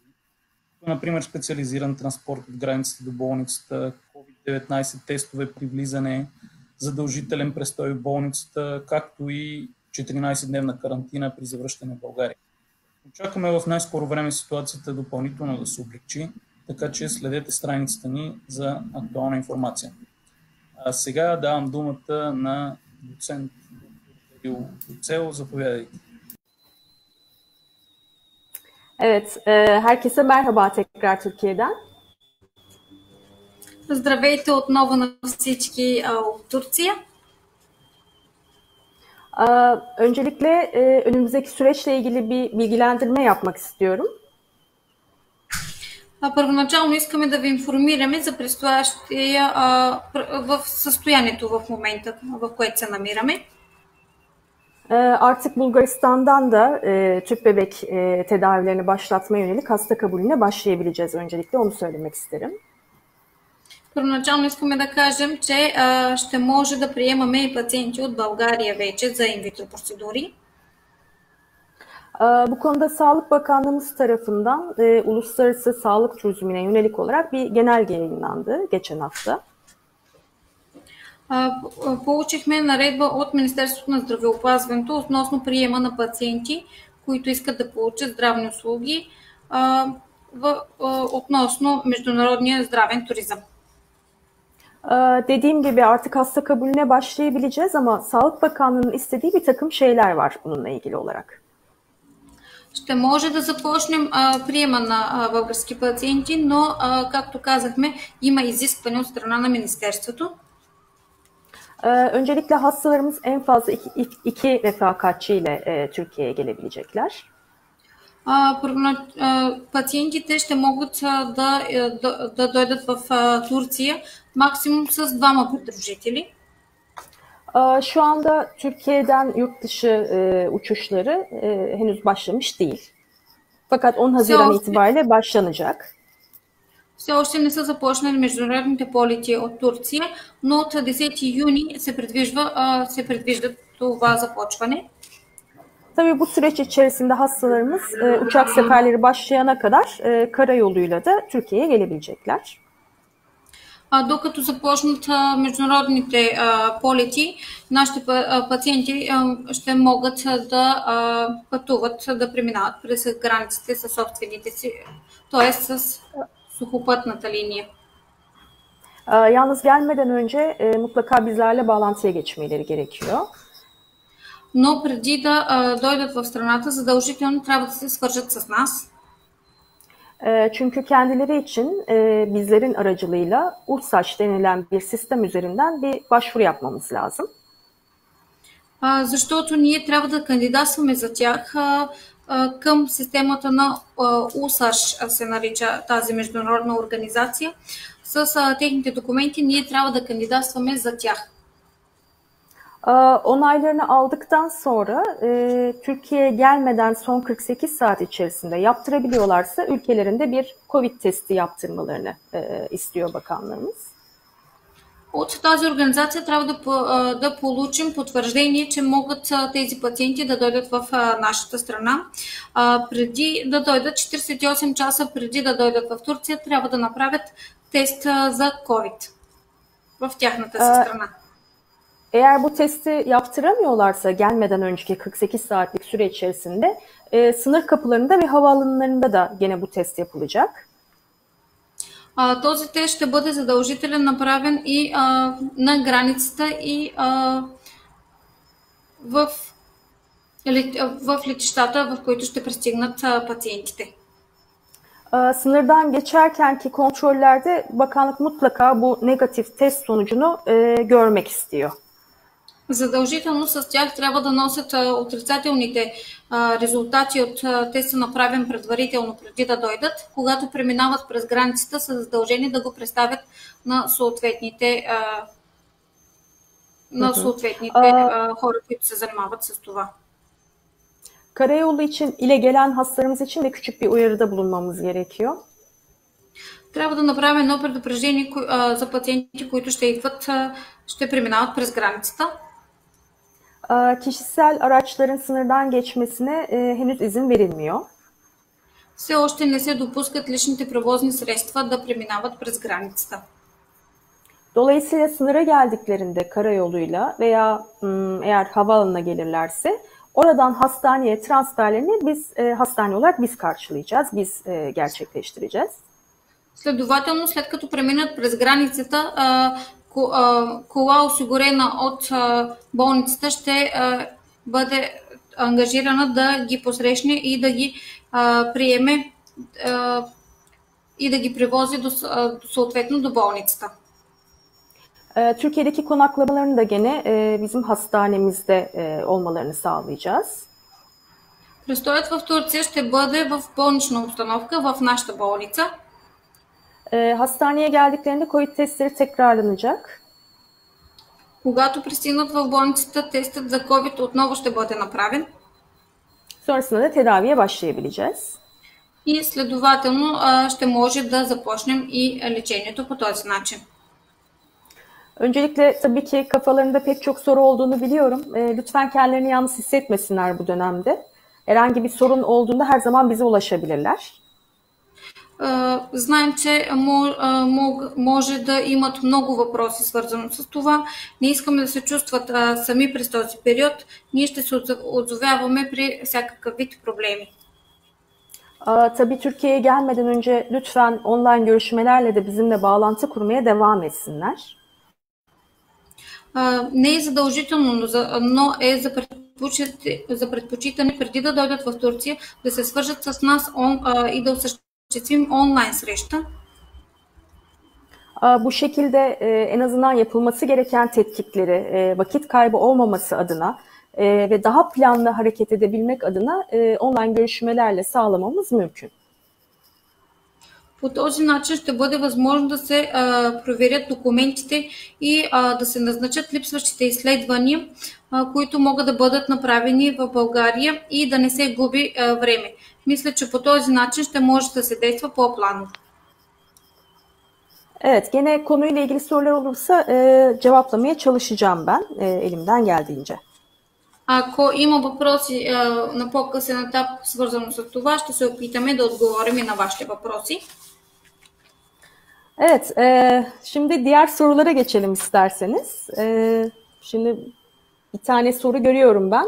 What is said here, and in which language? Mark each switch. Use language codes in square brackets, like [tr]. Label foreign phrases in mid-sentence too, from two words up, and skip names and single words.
[bg] Например, специализиран транспорт от границата до болницата, COVID-19 тестове при влизане, задължителен престой в болницата, както и 14-дневна карантина при завръщане в България. Очакваме в най-скоро време ситуацията допълнително да се облегчи, така че следете страницата ни за актуална информация. А сега давам думата на доцент Берил Юксел. Заповядайте. [tr] Evet, herkese merhaba tekrar Türkiye'den. [bg] Здравейте отново на всички от Турция. [tr] Öncelikle önümüzdeki süreçle ilgili bir bilgilendirme yapmak istiyorum. [bg] Първоначално искаме да ви информираме за предстоящия в състоянието в момента, в което се намираме. [tr] Artık Bulgaristan'dan da tüp bebek tedavilerini başlatmaya yönelik hasta kabulüne başlayabileceğiz. Öncelikle onu söylemek isterim. [bg] Първоначално искаме да кажем, че ще може да приемаме и пациенти от България вече за инвитро процедури. [tr] Bu konuda Sağlık Bakanlığımız tarafından uluslararası sağlık turizmine yönelik olarak bir genelge yayınlandı geçen hafta. [bg] Получихме наредба от Министерството на здравеопазването относно приема на пациенти, които искат да получат здравни услуги относно международния здравен туризъм. [tr] Dediğim gibi artık hasta kabulüne başlayabileceğiz ama Sağlık Bakanlığı'nın istediği bir takım şeyler var bununla ilgili olarak. [bg] Ще може да започнем приема на български пациенти, но, както казахме, има изискване от страна на Министерството. [tr] Öncelikle hastalarımız en fazla iki refakatçi ile Türkiye'ye gelebilecekler. [bg] Пациентите ще могат да дойдат в Турция максимум с двама придружители. [tr] Şu anda Türkiye'den yurt dışı uçuşları henüz başlamış değil. Fakat 10 Haziran itibariyle başlanacak. [bg] Все още не са започнали международните полети от Турция, но от 10 юни се предвижда това започване. Tabii bu süreç içerisinde hastalarımız uçak seferleri başlayana kadar karayoluyla da Türkiye'ye gelebilecekler. Докато започнат международните полети, нашите пациенти ще могат да пътуват, да преминават през границите със собствените си, т.е. с сухопътната линия. [tr] Yalnız gelmeden önce mutlaka bizlerle bağlantıya geçmeleri gerekiyor. [bg] Но преди да дойдат в страната, задължително трябва да се свържат с нас. [tr] Çünkü kendileri için bizlerin aracılığıyla URSAÇ denilen bir sistem üzerinden bir başvuru yapmamız lazım. [bg] Защото ние трябва да кандидатстваме за тях към системата на УСАЩ, се нарича тази международна организация. С техните документи ние трябва да кандидатстваме за тях. [tr] Onaylarını aldıktan sonra Türkiye'ye gelmeden son 48 saat içerisinde yaptırabiliyorlarsa ülkelerinde bir COVID testi yaptırmalarını istiyor bakanlığımız. [bg] От тази организация трябва да получим потвърждение, че могат тези пациенти да дойдат в нашата страна. Преди да дойдат 48 часа преди да дойдат в Турция, трябва да направят тест за COVID в тяхната си страна. [tr] Eğer bu testi yaptıramıyorlarsa gelmeden önceki 48 saatlik süre içerisinde sınır kapılarında ve havaalanlarında da gene bu test yapılacak. [bg] Този тест ще бъде задължителен, направен и на границата и в летищата, в които ще пристигнат пациентите. [tr] Sınırdan geçerkenki kontrollerde bakanlık mutlaka bu negatif test sonucunu görmek istiyor. [bg] Задължително с тях трябва да носят отрицателните резултати от теста, направен предварително преди да дойдат. Когато преминават през границата, са задължени да го представят на съответните хора, които се занимават с това. [tr] Karayolu için ile gelen hastalarımız için de küçük bir uyarıda bulunmamız gerekiyor. [bg] Трябва да направим едно предупреждение за пациенти, които ще преминават през границата. [tr] Kişisel araçların sınırdan geçmesine henüz izin verilmiyor. [bg] Все още не се допускат личните превозни средства да преминават през границата. [tr] Dolayısıyla sınıra geldiklerinde karayoluyla veya eğer havaalanına gelirlerse oradan hastaneye transferlerini biz hastane olarak biz karşılayacağız, biz gerçekleştireceğiz. [bg] Следователно, след като преминат през границата, кола, осигурена от болницата, ще бъде ангажирана да ги посрещне и да ги приеме и да ги превози съответно до болницата. [tr] Türkiye'deki konaklamalarını da gene bizim hastanemizde olmalarını sağlayacağız. [bg] Престоят в Турция ще бъде в болнична обстановка в нашата болница. [tr] Hastaneye geldiklerinde COVID testleri tekrarlanacak. [bg] Когато пристигнат в болницата, тестът за COVID отново ще бъде направен. [tr] Sonrasında da tedaviye başlayabileceğiz. [bg] И следователно ще може да започнем и лечението по този начин. [tr] Öncelikle tabii ki kafalarında pek çok soru olduğunu biliyorum. Lütfen kendilerini yalnız hissetmesinler bu dönemde. Herhangi bir sorun olduğunda her zaman bize ulaşabilirler. [bg] Знаем, че може да имат много въпроси свързано с това. Не искаме да се чувстват сами през този период. Ние ще се отзовяваме при всякакъв вид проблеми. [tr] Tabii Türkiye'ye gelmeden önce lütfen online görüşmelerle de bizimle bağlantı kurmaya devam etsinler. [bg] Не е задължително, но е за предпочитане преди да дойдат в Турция да се свържат с нас и да осъществим онлайн среща. [tr] Bu şekilde en azından yapılması gereken tetkikleri vakit kaybı olmaması adına ve daha planlı hareket edebilmek adına online görüşmelerle sağlamamız mümkün. [bg] По този начин ще бъде възможно да се проверят документите и да се назначат липсващите изследвания, които могат да бъдат направени в България и да не се губи време. Mисля, че по този начин ще може да се действа по-планово. [tr] Evet, gene konuyla ilgili sorular olursa cevaplamaya çalışacağım ben elimden geldiğince. [bg] Ако има въпроси на по-късен етап, свързано с това, ще се опитаме да отговорим и на вашите въпроси. [tr] Evet, şimdi diğer sorulara geçelim isterseniz. Şimdi bir tane soru görüyorum ben.